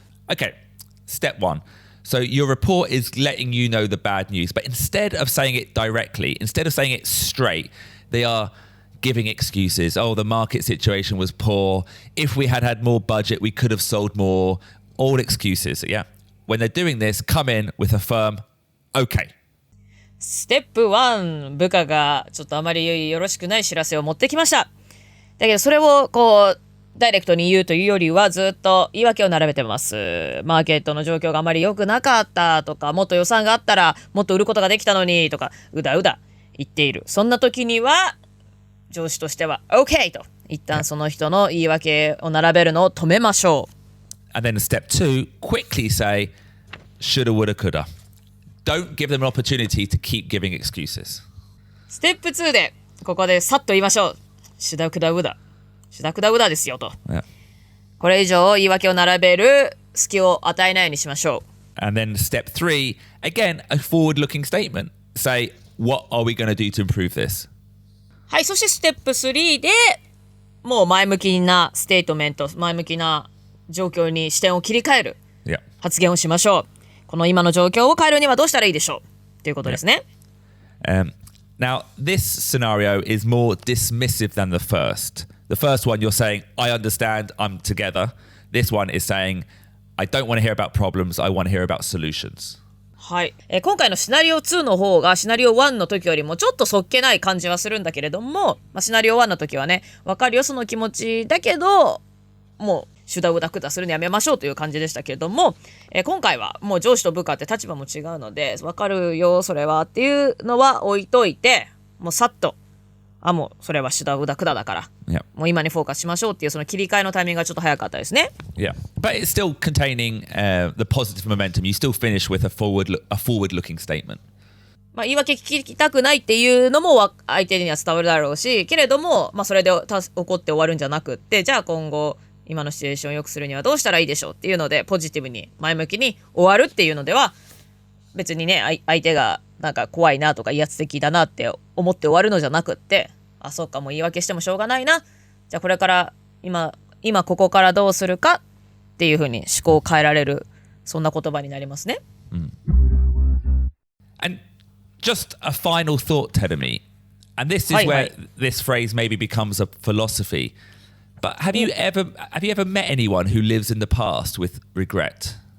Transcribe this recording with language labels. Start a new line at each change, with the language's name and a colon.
English: Okay, step 1. So your report is letting you know the bad news, but instead of saying it directly, instead of saying it straight, they are giving excuses. Oh, the market situation was poor. If we had had more budget, we could have sold more. All excuses, yeah. When they're doing this, come in with a firm, okay.
Japanese: ステップ1、部下がちょっとあまりよろしくない知らせを持ってきました。だけどそれをダイレクトに言うというよりはずっと言い訳を並べてます。マーケットの状況があまり良くなかったとか、もっと予算があったらもっと売ることができたのにとか、うだうだ言っている。そんな時には上司としては OK と一旦その人の言い訳を並べるのを止めましょう。
English: And then step 2, quickly say, shoulda, woulda, coulda. Don't give them an opportunity to keep giving excuses.
Japanese: ステップ2でここでさっと言いましょう。
English: shoulda, coulda, woulda。 shoulda, coulda, woulda
Japanese: ですよと。
English: Yeah.
Japanese: これ以上言い訳を並べる隙を与えないようにしましょう。
English: And then step 3, again, a forward-looking statement. Say, what are we going to do to improve this?
Japanese: はい、そしてステップ3でもう前向きなステートメント、前向きな状況に視点を切り替える発言をしましょう。この今の状況を変えるにはどうしたらいいでしょうということですね。
English: Now, this scenario is more dismissive than the first. The first one, you're saying, I understand, I'm together. This one is saying, I don't want to hear about problems, I want to hear about solutions.
Japanese: はい、今回のシナリオ2の方がシナリオ1の時よりもちょっとそっけない感じはするんだけれども、シナリオ1の時はね、わかるよその気持ちだけど、もうシュダウダクダするのやめましょうという感じでしたけれども、今回はもう上司と部下って立場も違うので、わかるよそれはっていうのは置いといて、もうさっと、もうそれはシュダウダクダだから、もう今にフォーカスしましょうっていうその切り替えのタイミングがちょっと早かったですね。
English: Yeah, but it's still containing the positive momentum. You still finish with a forward-looking statement.
Japanese: 言い訳聞きたくないっていうのも相手には伝わるだろうし、けれども、それで怒って終わるんじゃなくって、じゃあ今後今のシチュエーションを良くするにはどうしたらいいでしょうっていうので、ポジティブに前向きに終わるっていうのでは、別にね、相手がなんか怖いなとか威圧的だなって思って終わるのじゃなくって、そうか、もう言い訳してもしょうがないな、じゃあこれから今ここからどうするかっていう風に思考を変えられる、そんな言葉になりますね。
English: And just a final thought, Terumi, and this is where this phrase maybe becomes a philosophy. But have you ever met anyone who lives in the past with regret?